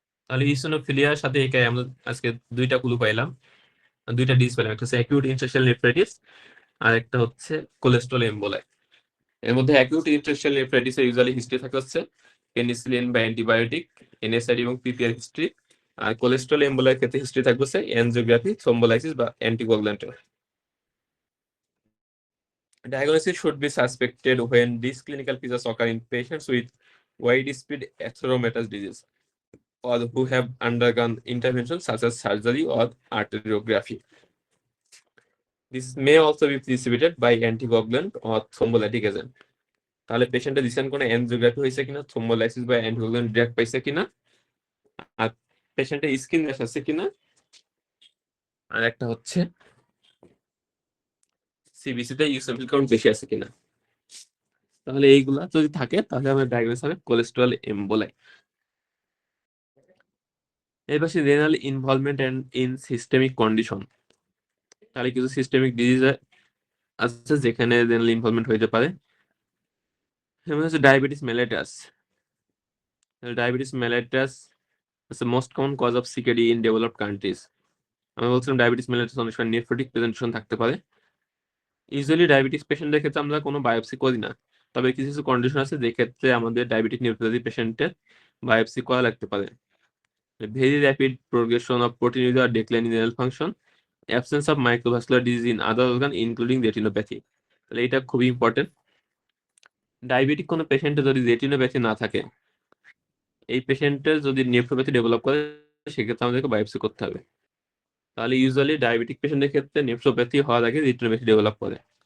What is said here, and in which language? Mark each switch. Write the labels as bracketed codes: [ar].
[bn] তাহলে ইউসোনোফিলিয়ার সাথে একে আমরা আজকে দুইটা ক্লু পাইলাম, দুইটা ডিস পেলাম, একটা হচ্ছে অ্যাকিউট ইন্টারস্টিশিয়াল নেফ্রাইটিস আর একটা হচ্ছে কোলেস্ট্রল এম্বোলাই। এর মধ্যে অ্যাকিউট ইন্টারস্টিশিয়াল নেফ্রাইটিস এর ইউজুয়ালি হিস্ট্রি থাকে হচ্ছে পেনিসিলিন বা অ্যান্টিবায়োটিক, এনএসআইডি এবং পিপিআর হিস্ট্রি। আর কোলেস্ট্রল এম্বোলার ক্ষেত্রে হিস্ট্রি থাকবে হচ্ছে এনজিওগ্রাফি, থ্রোম্বোলাইসিস বা অ্যান্টিকোয়াগুল্যান্টের। [en] Diagnosis should be suspected when these clinical features occur in patients with wide-speed atheromatous disease or who have undergone interventions such as surgery or arteriography. This may also be precipitated by anticoagulant or thrombolytic agent. [bn] তাহলে পেশেন্টের recent কোনো angiography হয়েছে কিনা, thrombolysis বা anticoagulant drug পাইছে কিনা, আর পেশেন্টের skin rash আছে কিনা, আর একটা হচ্ছে সিবিসি তে ইউসিএফএল কাউন্ট বেশি আছে কিনা। তাহলে এইগুলা যদি থাকে তাহলে আমরা ডায়াগনোস হবে কোলেস্ট্রল এম্বোলাই। এর পাশে renal involvement end in systemic condition, তাহলে কিছু সিস্টেমিক ডিজিজ আছে যেখানে রেনাল ইনভলভমেন্ট হইতে পারে। যেমন হচ্ছে diabetes mellitus. [en] Diabetes mellitus is the most common cause of CKD in developed countries. [bn] আমি বলছিলাম ডায়াবেটিস মেলাইটাস অনেক সময় নেফ্রোটিক প্রেজেন্টেশন থাকতে পারে। ইউজুয়ালি ডায়াবেটিস পেশেন্টদের ক্ষেত্রে আমরা কোনো বায়োপসি করি না, তবে কিছু কিছু কন্ডিশন আছে যে ক্ষেত্রে আমাদের ডায়াবেটিক নিউরোপ্যাথি পেশেন্টের বায়োপসি করা লাগতে পারে। [en] Very rapid progression of proteinuria or decline in renal function, absence of microvascular disease in other organ including retinopathy. [bn] তাহলে এটা খুবই ইম্পর্টেন্ট। ডায়াবেটিক কোনো পেশেন্টে যদি রেটিনোপ্যাথি না থাকে, এই পেশেন্টের যদি নেফ্রোপ্যাথি ডেভেলপ করে, সেক্ষেত্রে আমাদেরকে বায়োপসি করতে হবে। তাহলে ইউজুয়ালি ডায়াবেটিক পেশেন্টের ক্ষেত্রে নেফ্রোপ্যাথি হওয়ার আগে রেটিনোপ্যাথি ডেভেলপ করে।